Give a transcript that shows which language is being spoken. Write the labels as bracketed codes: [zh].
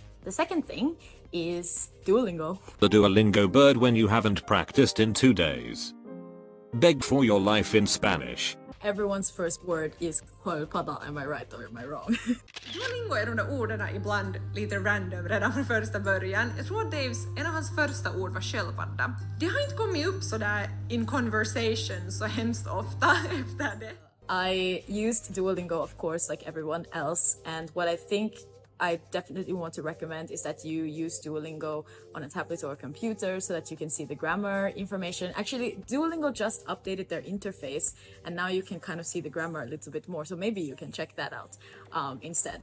[en] The second thing is Duolingo. The Duolingo bird when you haven't practiced in 2 days. Beg for your life in Spanish. Everyone's first word is sköldpadda. Am I right or am I wrong? [sv] Duolingo är de där orden ibland lite random redan från första början. Jag tror att Daves, en av hans första ord var sköldpadda. Det har inte kommit upp så där [en] in conversation [sv] så hemskt ofta efter det. [en] I used Duolingo, of course, like everyone else, and what I think I definitely want to recommend is that you use Duolingo on a tablet or a computer so that you can see the grammar information. Actually, Duolingo just updated their interface and now you can kind of see the grammar a little bit more. So maybe you can check that out instead.